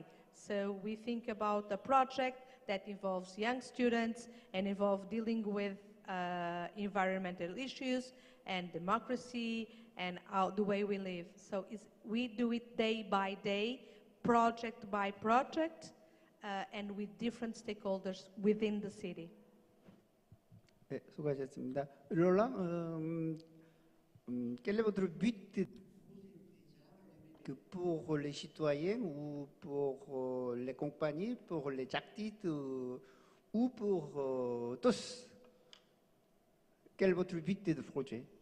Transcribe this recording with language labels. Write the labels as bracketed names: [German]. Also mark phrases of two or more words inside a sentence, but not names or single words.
[English] So we think about a project that involves young students and involves dealing with environmental issues and democracy and the way we live. So we do it day by day, project by project, and with different stakeholders within the city. [Korean] 네, 수고하셨습니다. [French] Roland, quel est votre but pour les citoyens ou pour les compagnies, pour les artistes ou pour tous? Quel est votre but de projet?